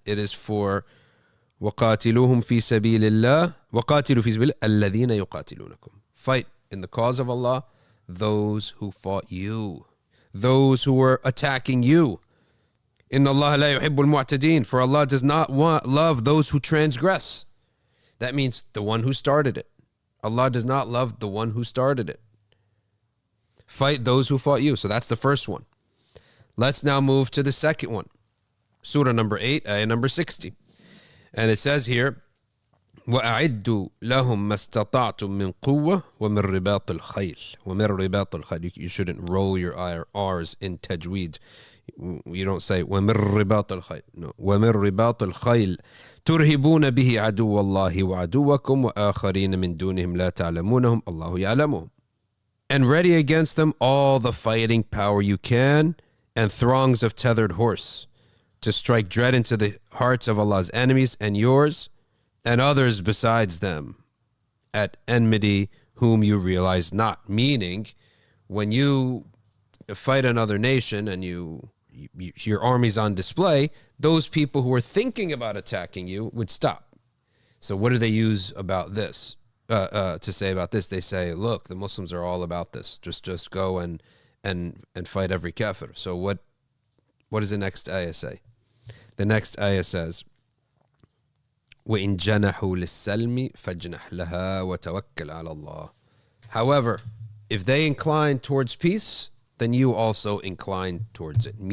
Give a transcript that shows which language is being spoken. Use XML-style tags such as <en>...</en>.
<en>It is for</en> <ar>وَقَاتِلُوهُمْ فِي سَبِيلِ اللَّهِ وَقَاتِلُوا فِي سَبِيلِ الَّذِينَ يُقَاتِلُونَكُمْ.</ar> <en>Fight in the cause of Allah those who fought you, those who were attacking you.</en> <ar>Inna Allah la yuhibbul mu'tadin.</ar> <en>For Allah does not love those who transgress. That means the one who started it. Allah does not love the one who started it. Fight those who fought you. So that's the first one. Let's now move to the second one. Surah number 8, ayah number 60.</en> <ar>And it says here, وَأَعِدُّوا لَهُمْ مَا اسْتَطَعْتُم مِّن قُوَّةٍ وَمِن رِبَاطِ الْخَيْلِ. وَمِن رِبَاطِ الْخَيْلِ.</ar> <en>You shouldn't roll your R's in tajweed. You don't say</en> <ar>وَمِن رِبَاطِ الْخَيْلِ.</ar> <en>No.</en> <ar>وَمِن رِبَاطِ الْخَيْلِ تُرْهِبُونَ بِهِ عَدُوَّ اللَّهِ وَعَدُوَّكُمْ وَآخَرِينَ مِن دُونِهِمْ لَا تَعْلَمُونَهُمْ اللَّهُ يَعْلَمُهُمْ.</ar> <en>And ready against them all the fighting power you can, and throngs of tethered horse, to strike dread into the hearts of Allah's enemies and yours, and others besides them, at enmity whom you realize not. Meaning, when you fight another nation and your army's on display, those people who are thinking about attacking you would stop. So what do they use about this? To say about this? They say, look, the Muslims are all about this. Just go and fight every kafir. So what does the next ayah say? The next ayah says,</en> <ar>وَإِن جَنَحُوا لِلسَّلْمِ فَاجْنَحْ لَهَا وَتَوَكَّلْ عَلَى اللَّهِ.</ar> <en>However, if they incline towards peace, then you also incline towards it.</en>